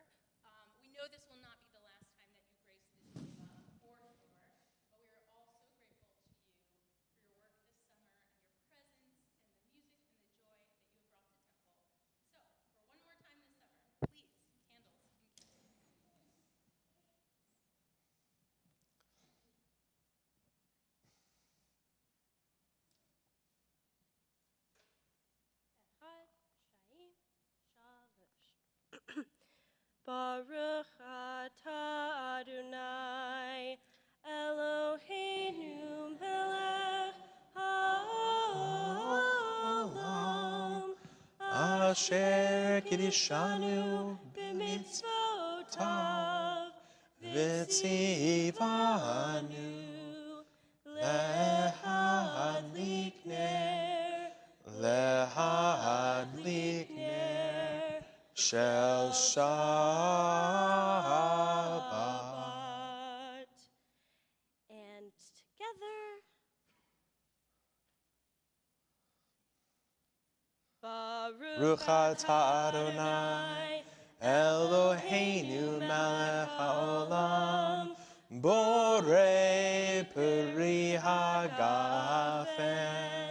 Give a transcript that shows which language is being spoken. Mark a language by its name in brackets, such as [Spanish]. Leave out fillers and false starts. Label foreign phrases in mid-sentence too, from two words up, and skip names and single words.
[English] We know this will not be the last time that you grace this yeshiva, for sure, but we are all so grateful to you for your work this summer and your presence and the music and the joy that you have brought to Temple. So, for one more time this summer, please, candles and kisses. [Hebrew] אחד שתיים שלוש. ברוך אתה אדוני אלוהינו מלך העולם אשר קדשנו b'mitzvotav וציונו להדליק נר להדליק נר של שבת. [English] And together, [Hebrew] ברוך אתה אדוני אלוהינו מלך העולם בורא פרי הגפן.